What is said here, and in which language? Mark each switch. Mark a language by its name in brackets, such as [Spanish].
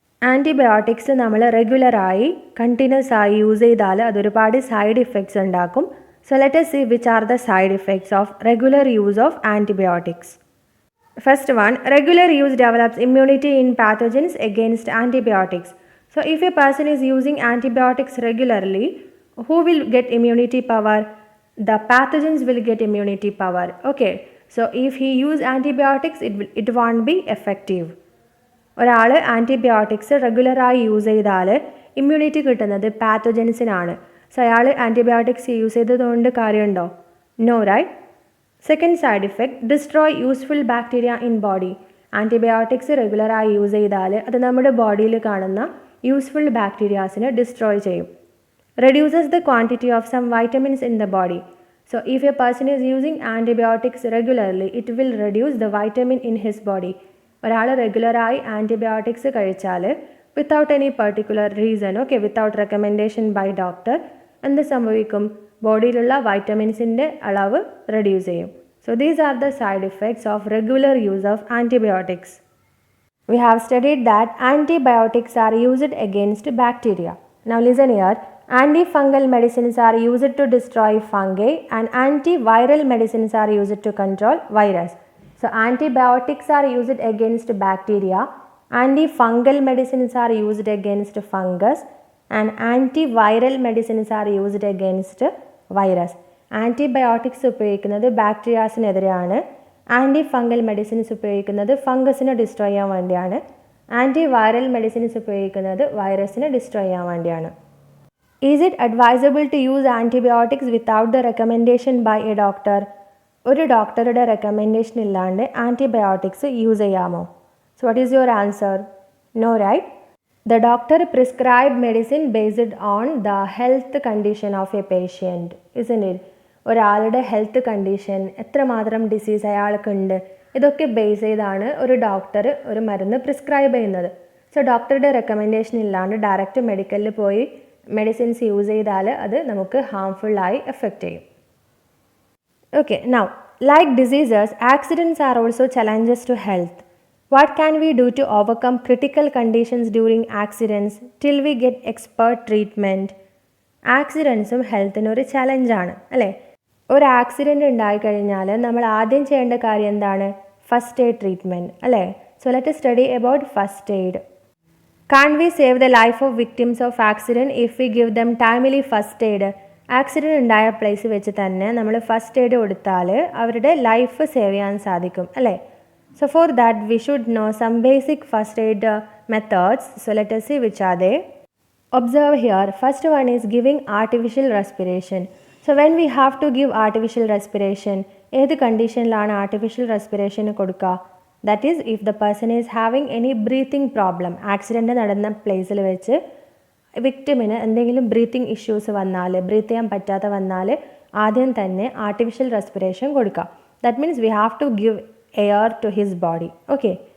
[Malayalam] Antibiotics നമ്മൾ റെഗുലറായി continuous ആയി use ചെയ്താൽ അതൊരുപാട് സൈഡ് ഇഫക്ട്സ് ഉണ്ടാക്കും. [English] So let us see which are the side effects of regular use of antibiotics. First one, regular use develops immunity in pathogens against antibiotics. So if a person is using antibiotics regularly, who will get immunity power? The pathogens will get immunity power. Okay, so if he use antibiotics, it won't be effective. [Malayalam] ഒരാൾ antibiotics റെഗുലറായി use ചെയ്താൽ immunity കിട്ടുന്നത് പാത്തോജൻസിനാണ്. So അയാൾ antibiotics use ചെയ്തതുകൊണ്ട് കാര്യമുണ്ടോ? No, right? [English] Second side effect, destroy useful bacteria in body. [Malayalam] Antibiotics റെഗുലറായി use ചെയ്താൽ അത് നമ്മുടെ ബോഡിയിൽ കാണുന്ന യൂസ്ഫുൾ ബാക്ടീരിയാസിനെ ഡിസ്ട്രോയ് ചെയ്യും. [English] Reduces the quantity of some vitamins in the body. So if a person is using antibiotics regularly, it will reduce the vitamin in his body. [Malayalam] ഒരാൾ റെഗുലറായി antibiotics കഴിച്ചാൽ [English] without any particular reason, [Malayalam] okay, [English] without recommendation by doctor, [Malayalam] എന്ത് സംഭവിക്കും? ബോഡിയിലുള്ള വൈറ്റമിൻസിൻ്റെ അളവ് reduce ചെയ്യും. [English] So these are the side effects of regular use of antibiotics. We have studied that antibiotics are used against bacteria. Now listen here. Antifungal medicines are used to destroy fungi and antiviral medicines are used to control virus. So antibiotics are used against bacteria, antifungal medicines are used against fungus and antiviral medicines are used against virus. [Malayalam] Antibiotics ഉപയോഗിക്കുന്നത് ബാക്ടീരിയാസിനെതിരെയാണ്, ആൻറ്റിഫംഗൽ medicines ഉപയോഗിക്കുന്നത് ഫംഗസിനെ destroy ചെയ്യാൻ വേണ്ടിയാണ്, antiviral medicines ഉപയോഗിക്കുന്നത് വൈറസിനെ destroy ചെയ്യാൻ വേണ്ടിയാണ്. [English] Is it advisable to use antibiotics without the recommendation by a doctor? [Malayalam] ഒരു ഡോക്ടറുടെ റെക്കമെൻഡേഷൻ ഇല്ലാണ്ട് ആൻറ്റിബയോട്ടിക്സ് യൂസ് ചെയ്യാമോ? [English] So what is your answer? No, right? The doctor prescribed medicine based on the health condition of a patient, isn't it? [Malayalam] ഒരാളുടെ health condition, എത്രമാത്രം disease അയാൾക്കുണ്ട്, ഇതൊക്കെ base ചെയ്താണ് ഒരു doctor ഒരു മരുന്ന് പ്രിസ്ക്രൈബ് ചെയ്യുന്നത്. സോ ഡോക്ടറുടെ റെക്കമെൻഡേഷൻ ഇല്ലാണ്ട് ഡയറക്റ്റ് മെഡിക്കലിൽ പോയി മെഡിസിൻസ് യൂസ് ചെയ്താൽ അത് നമുക്ക് ഹാംഫുള്ളായി എഫക്റ്റ് ചെയ്യും. [English] Okay, now, like diseases, accidents are also challenges to health. What can we do to overcome critical conditions during accidents till we get expert treatment? [Malayalam] ആക്സിഡൻസും ഹെൽത്തിനും ഒരു ചലഞ്ചാണ് അല്ലേ? ഒരു ആക്സിഡൻറ്റ് ഉണ്ടായിക്കഴിഞ്ഞാൽ നമ്മൾ ആദ്യം ചെയ്യേണ്ട കാര്യം എന്താണ്? [English] First aid treatment അല്ലേ? So let study about first aid. Can't we save the life of victims of accident if we give them timely first aid? [Malayalam] Accident ഉണ്ടായ പ്ലേസ് വെച്ച് തന്നെ നമ്മൾ ഫസ്റ്റ് എയ്ഡ് കൊടുത്താൽ അവരുടെ ലൈഫ് സേവ് ചെയ്യാൻ സാധിക്കും അല്ലേ? [English] So for that we should know some basic first aid methods. So let us see which are they. Observe here. First one is giving artificial respiration. So when we have to give artificial respiration, [Malayalam] ഏത് കണ്ടീഷനിലാണ് artificial respiration കൊടുക്കുക? [English] That is if the person is having any breathing problem. [Malayalam] Accident നടന്ന പ്ലേസിൽ വെച്ച് വിക്ടിമിന് എന്തെങ്കിലും breathing issues വന്നാൽ, breath ചെയ്യാൻ പറ്റാതെ വന്നാൽ ആദ്യം തന്നെ ആർട്ടിഫിഷ്യൽ റെസ്പിറേഷൻ കൊടുക്കാം. [English] That means we have to give air to his body. Okay.